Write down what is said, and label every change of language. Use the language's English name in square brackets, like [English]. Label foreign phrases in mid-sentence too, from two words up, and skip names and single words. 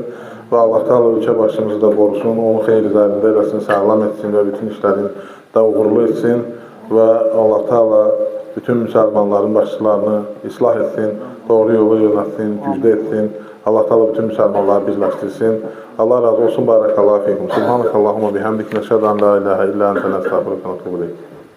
[Azerbaijani] Və Allah Teala ölkə başımızı da qorusun, onu xeyir üzərində eləsin, sağlam etsin və bütün işlərin də uğurlu etsin. Və Allah Teala bütün müsəlmanların başçılarını islah etsin, doğru yolu yönətsin, gücdə etsin. Allah Teala bütün müsəlmanları birləşdirsin. Allah razı olsun, [Arabic] بارك الله فيكم سبحانك اللهم بحمدك نشهد أن لا إله إلا أنت, نستغفرك وأتوب إليك.